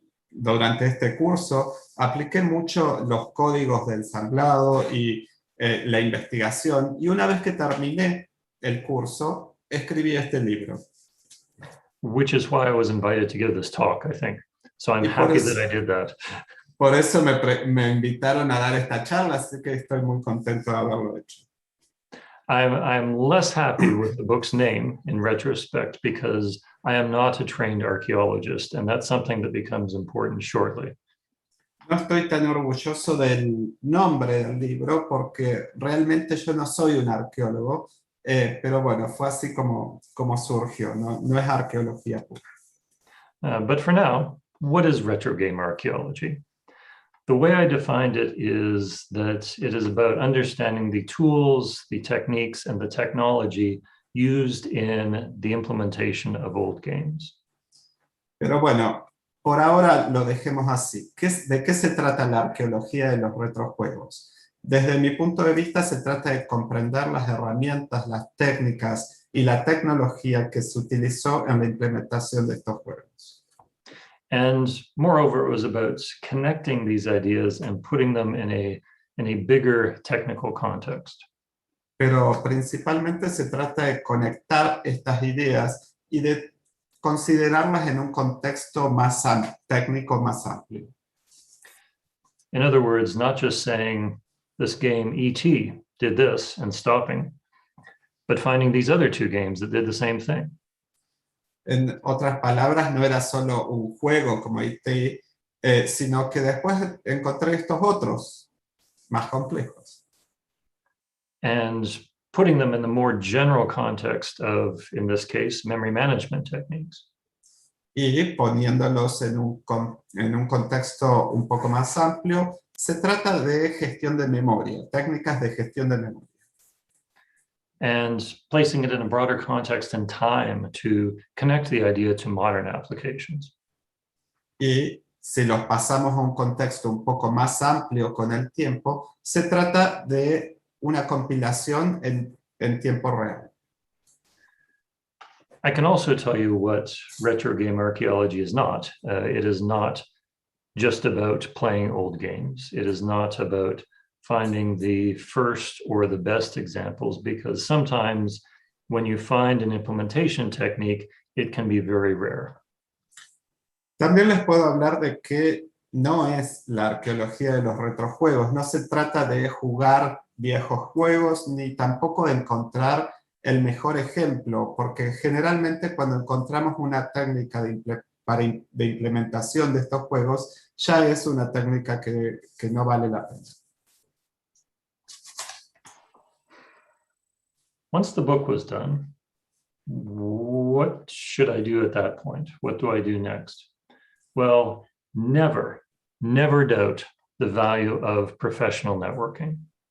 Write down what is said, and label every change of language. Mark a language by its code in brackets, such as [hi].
[es] Durante este curso apliqué mucho los códigos de ensamblado y la investigación, y una vez que terminé el curso, escribí este libro. [en] Which is why I was invited to give this talk, I think. So I'm happy that I did that. [es] Por eso me invitaron a dar esta charla, así que estoy muy contento de haberlo hecho. [en] I'm less happy with the book's name in retrospect because I am not a trained archaeologist, and that's something that becomes important shortly. [es] No estoy tan orgulloso del nombre del libro porque realmente yo no soy un arqueólogo, pero bueno, fue así como surgió, no es arqueología pura. [en] But for now, what is retro game archaeology? The way I defined it is that it is about understanding the tools, the techniques, and the technology used in the implementation of old games. [es] Pero bueno, por ahora lo dejemos así. ¿De qué se trata la arqueología de los retrojuegos? Desde mi punto de vista, se trata de comprender las herramientas, las técnicas y la tecnología que se utilizó en la implementación de estos juegos. [en] And moreover, it was about connecting these ideas and putting them in a bigger technical context. [es] Pero principalmente se trata de conectar estas ideas y de considerarlas en un contexto más técnico, más amplio. [en] In other words, not just saying this game E.T. did this and stopping, but finding these other two games that did the same thing. [es] En otras palabras, no era solo un juego como IT, sino que después encontré estos otros más complejos. [en] And putting them in the more general context of, in this case, memory management techniques. [es] Y poniéndolos en un contexto un poco más amplio, se trata de gestión de memoria, técnicas de gestión de memoria. [en] And placing it in a broader context and time to connect the idea to modern applications. [es] Y si los pasamos a un contexto un poco más amplio con el tiempo, se trata de una compilación en tiempo real. [en] I can also tell you what retro game archaeology is not. It is not just about playing old games. It is not about finding the first or the best examples, because sometimes when you find an implementation technique, it can be very rare. [es] También les puedo hablar de que no es la arqueología de los retrojuegos. No se trata de jugar viejos juegos, ni tampoco de encontrar el mejor ejemplo, porque generalmente cuando encontramos una técnica de implementación de estos juegos, ya es una técnica que no vale la pena. [en] Once the book was done, what should I do at that point? What do I do next? Well, never doubt the value of professional networking.